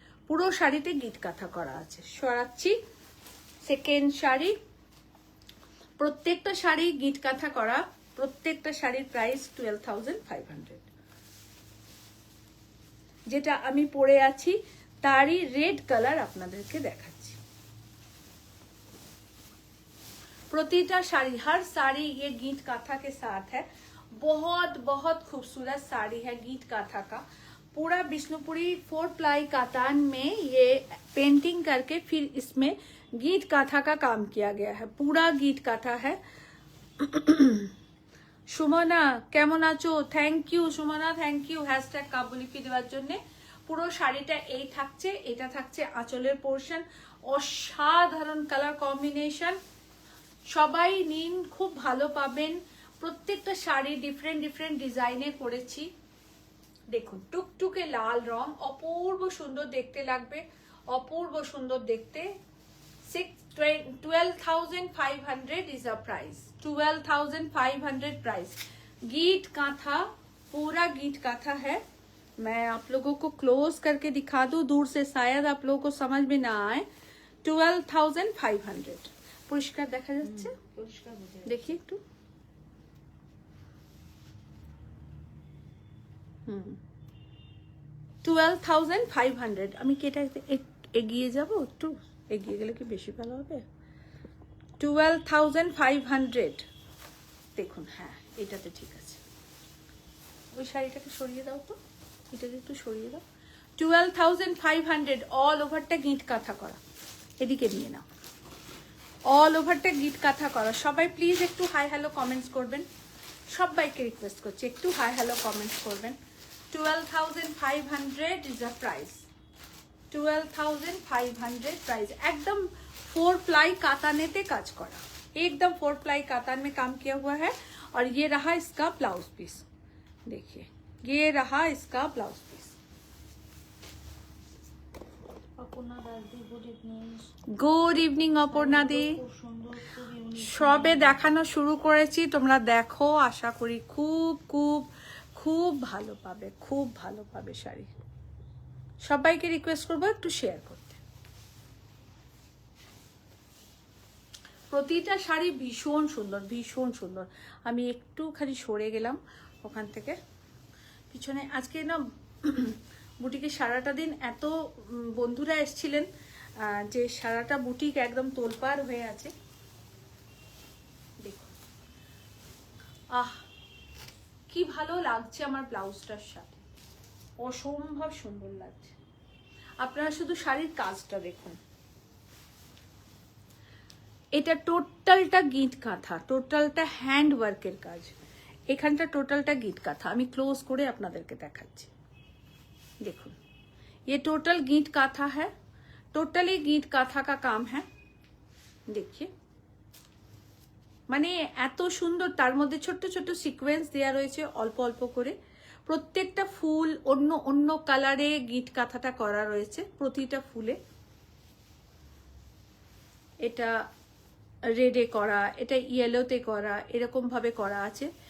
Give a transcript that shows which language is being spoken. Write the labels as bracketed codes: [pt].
[bn] পুরো শাড়িতে গিট কাঁথা করা আছে। সরাচ্ছি সেকেন্ড শাড়ি, প্রত্যেকটা শাড়ি গিট কাঁথা করা, প্রত্যেকটা শাড়ির প্রাইস 12,500। যেটা আমি পরে আছি তারই রেড কালার আপনাদেরকে দেখাচ্ছি। [hi] प्रतिटा साड़ी, हर साड़ी ये गीट काथा के साथ है। बहुत बहुत खूबसूरत साड़ी है गीट काथा का। पूरा विष्णुपुरी 4 प्लाई कातान में ये पेंटिंग करके फिर इसमें गीट काथा का काम किया गया है, पूरा गीट काथा है। [bn] সুমনা কেমন আছো? Thank you Sumana, thank you hashtag কাবুলিপি দেওয়ার জন্য। পুরো শাড়িটা এই থাকছে, এটা থাকছে আঁচলের পোর্শন। অসাধারণ কালার কম্বিনেশন, সবাই নিন, খুব ভালো পাবেন। প্রত্যেকটা শাড়ি ডিফারেন্ট ডিফারেন্ট ডিজাইনে করেছি। দেখুন টুকটুকে লাল রং, অপূর্ব সুন্দর দেখতে লাগবে, অপূর্ব সুন্দর দেখতে। [en] 12,500 is the price, 12,500 price. [hi] Git kantha, पूरा गीट कांथा है। मैं आप लोगों को क्लोज करके दिखा दूं, दूर से शायद आप लोगों को समझ में ना आए। [bn] 12,500 পরিষ্কার দেখা যাচ্ছে, পরিষ্কার বুঝে দেখি একটু। 12,500। আমি কি এটা এগিয়ে যাব, একটু এগিয়ে গেলে কি বেশি ভালো হবে? 12,500। দেখুন হ্যাঁ এটাতে ঠিক আছে। ওই শাড়িটাকে সরিয়ে দাও তো, এটাকে একটু সরিয়ে দাও। 12,500 অল ওভারটা গিট কাঁথা করা। এদিকে নিয়ে নাও, অল ওভারটা গিট কাঁথা করা। সবাই প্লিজ একটু হাই হ্যালো কমেন্টস করবেন, সবাইকে রিকোয়েস্ট করছি একটু হাই হ্যালো কমেন্টস করবেন। [en] 12,500 is the price, 12,500 price. [bn] एकदम 4 प्लाई कातानेते काज करा, [hi] एकदम 4 प्लाई कातान में काम किया हुआ है। और ये रहा इसका ब्लाउज पीस, देखिए ये रहा इसका ब्लाउज पीस। [bn] অপর্ণা দাস দি, good evening. Good evening Aparna দি। খুব সুন্দর, খুব ইউনিক। সবে দেখানো শুরু করেছি, তোমরা দেখো, আশা করি খুব খুব খুব ভালো পাবে, খুব ভালো পাবে শাড়ি। সবাইকে রিকোয়েস্ট করবো একটু শেয়ার করতে। প্রতিটা শাড়ি ভীষণ সুন্দর, ভীষণ সুন্দর। আমি একটুখানি সরে গেলাম ওখান থেকে পিছনে। আজকে না বুটিকে সারাটা দিন এত বন্ধুরা এসছিলেন যে সারাটা বুটিক একদম তোলপাড় হয়ে আছে। দেখুন, আহ কি ভালো লাগছে আমার ব্লাউজটার সাথে, অসম্ভব সুন্দর লাগছে। আপনারা শুধু শাড়ির কাজটা দেখুন। এটা টোটালটা গিট কাঁথা, টোটালটা হ্যান্ড ওয়ার্কের কাজ। এখানটা টোটালটা গিট কাঁথা। আমি ক্লোজ করে আপনাদেরকে দেখাচ্ছি। [hi] देखो ये टोटल गीट काथा है, टोटली गीट काथा का काम है। [bn] देखिए মানে এত সুন্দর, তার মধ্যে ছোট্ট ছোট্ট সিকোয়েন্স দেওয়া রয়েছে অল্প অল্প করে। প্রত্যেকটা ফুল অন্য অন্য কালারে গিট কাঁথাটা করা রয়েছে প্রতিটা ফুলে। এটা রেডে করা, এটা ইয়েলোতে করা, এরকম ভাবে করা আছে।